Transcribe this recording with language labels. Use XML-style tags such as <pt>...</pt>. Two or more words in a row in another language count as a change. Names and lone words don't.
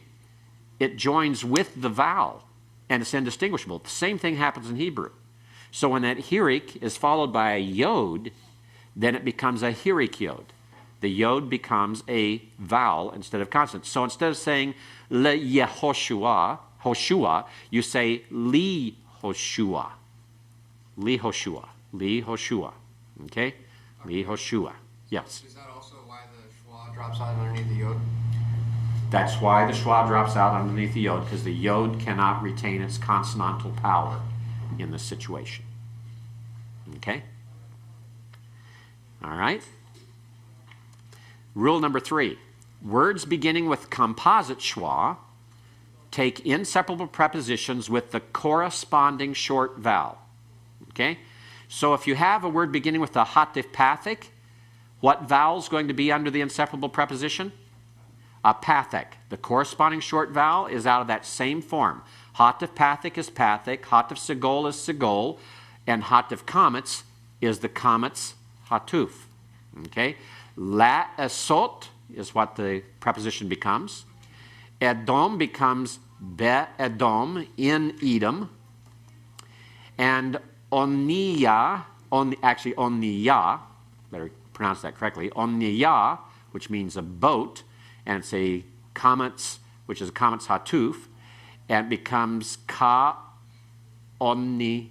<en>It joins with the vowel, and it's indistinguishable. The same thing happens in Hebrew. So when that Hirik is followed by a yod, then it becomes a Hirik yod. The yod becomes a vowel instead of consonant. So instead of saying</en> <he>לְיְהוֹשֻׁעַ,</he> <en>Hoshua, you say</en> <he>לִיהוֹשֻׁעַ. לִיהוֹשֻׁעַ. לִיהוֹשֻׁעַ. Okay? לִיהוֹשֻׁעַ.</he> <en>Yes. Is that also why the schwa drops out underneath the yod? That's why the schwa drops out underneath the yod, because the yod cannot retain its consonantal power in this situation. Okay? All right? Rule number 3. Words beginning with composite schwa take inseparable prepositions with the corresponding short vowel. Okay? So if you have a word beginning with a</en> <he>חֲטַף פַּתַח,</he> <en>what vowel is going to be under the inseparable preposition? A pathic. The corresponding short vowel is out of that same form.</en> <he>חֲטַף פַּתַח</he> <en>is pathic,</en> <he>חֲטַף סֶגּוֹל</he> <en>is segol, and</en> <he>חֲטַף קָמַץ</he> <en>is the</en> <he>קָמַץ חָטוּף.</he> <en>Okay?</en> <he>לַעֲשׂוֹת</he> <en>is what the preposition becomes. Edom becomes</en> <he>בֶּאֱדוֹם</he> <en>in Edom. And oniya, oniya, better pronounce that correctly, oniya, which means a boat, and it's a comets, which is a comets hatuf, and it becomes</en> <he>כָּאֳנִיָּה.</he>